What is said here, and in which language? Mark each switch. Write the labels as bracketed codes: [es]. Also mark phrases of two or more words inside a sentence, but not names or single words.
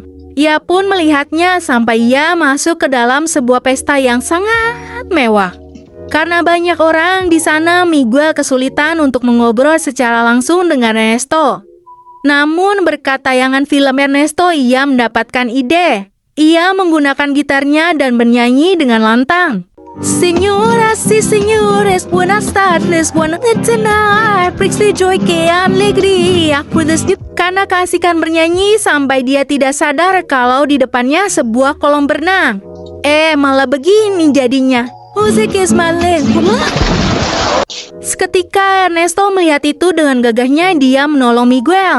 [id] Ia pun melihatnya sampai ia masuk ke dalam sebuah pesta yang sangat mewah. Karena banyak orang di sana, Miguel kesulitan untuk mengobrol secara langsung dengan Ernesto. Namun berkat tayangan film Ernesto, ia mendapatkan ide. Ia menggunakan gitarnya dan bernyanyi dengan lantang. [es] Señoras y señores, buenas tardes, buenas cenar, prixi joy que alegría. [id] Karena keasikan bernyanyi sampai dia tidak sadar kalau di depannya sebuah kolam berenang. Malah begini jadinya. Seketika Ernesto melihat itu, dengan gagahnya dia menolong Miguel.